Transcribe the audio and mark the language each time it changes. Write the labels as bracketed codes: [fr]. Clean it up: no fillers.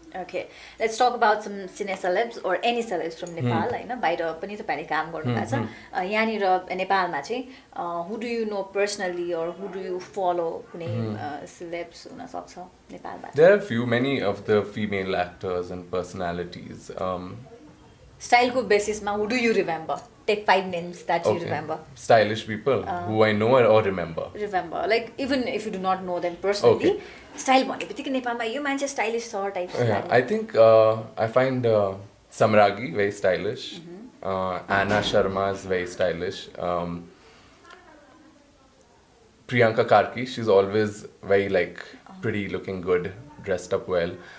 [en] Okay, let's talk about some cine celebs or any celebs from Nepal [ne] होइन बाहिर पनि तपाईँले काम गर्नुभएको छ यहाँनिर नेपालमा चाहिँ [en] who do you know personally or who do you follow [ne] कुनै celebs हुन सक्छ नेपालबाट? [en] There are many of the female actors and personalities. [ne] Styleको बेसिसमा [en] who do you remember? Take 5 names that you remember. Stylish people who I know or remember. Remember, like even if you do not know them personally. [ne] Style भन्ने बित्तिकै नेपालमा यो मान्छे stylish छ type. [en] I think I find Samragi very stylish. Anna Sharma is very stylish. Priyanka Karki, she's always very like pretty looking good, dressed up well.